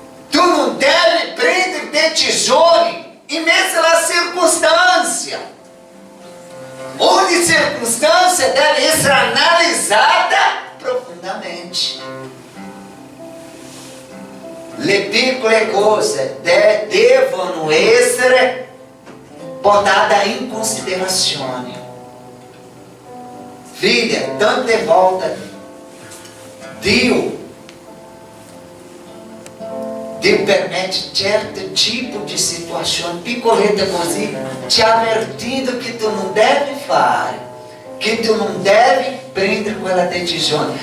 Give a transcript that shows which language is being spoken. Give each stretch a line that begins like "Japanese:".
Portuguese: Tu não deve prender de tesouro em meio à circunstância. Onde circunstância deve ser analisada profundamente.
Italian: Le piccole cose devono essere portate in considerazione.
Portuguese: Filha,
Italian: tante volta
Portuguese: Deus permite certo tipo de situação
Italian: piccoletta così,
Portuguese: te avvertindo que tu não deve fazer, que tu não deve
Italian: prendere quella decisione.